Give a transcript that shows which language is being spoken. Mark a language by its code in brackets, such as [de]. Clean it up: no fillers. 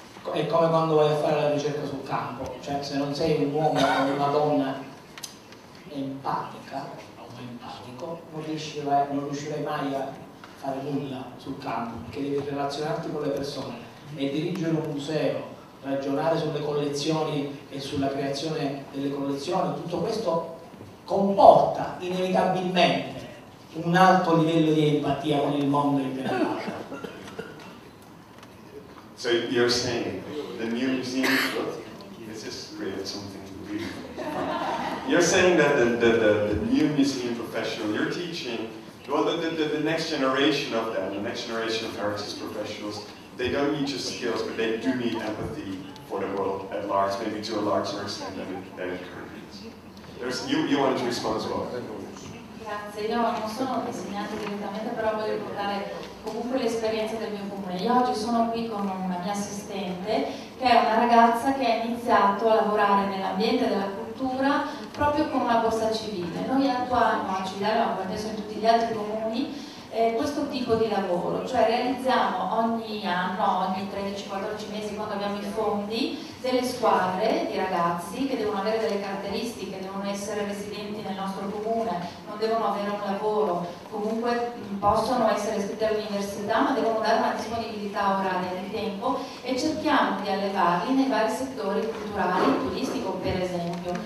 [it] È come quando vai a fare la ricerca sul campo, cioè se non sei un uomo o una donna empatica o empatico non riuscirai mai a fare nulla sul campo, perché devi relazionarti con le persone e dirigere un museo, ragionare sulle collezioni e sulla creazione delle collezioni. Tutto questo comporta inevitabilmente un alto livello di empatia con il mondo in generale. [en] So you're saying the new museum, this has created something really fun. You're saying that the new museum professional you're teaching, well, the next generation of them, the next generation of heritage professionals, they don't need just skills, but they do need empathy for the world at large, maybe to a larger extent than it currently is. You wanted to respond as well. [it] Grazie, io non sono insegnante direttamente, però voglio ricordare comunque l'esperienza del mio comune. Io oggi sono qui con una mia assistente, che è una ragazza che ha iniziato a lavorare nell'ambiente della cultura proprio con una borsa civile. Noi attuiamo a Cividale, ma penso in tutti gli altri comuni, questo tipo di lavoro, cioè realizziamo ogni anno, ogni 13-14 mesi, quando abbiamo i fondi, delle squadre di ragazzi che devono avere delle caratteristiche, devono essere residenti nel nostro comune, non devono avere un lavoro, comunque possono essere iscritti all'università, ma devono dare una disponibilità oraria di tempo, e cerchiamo di allevarli nei vari settori culturali, turistico per esempio.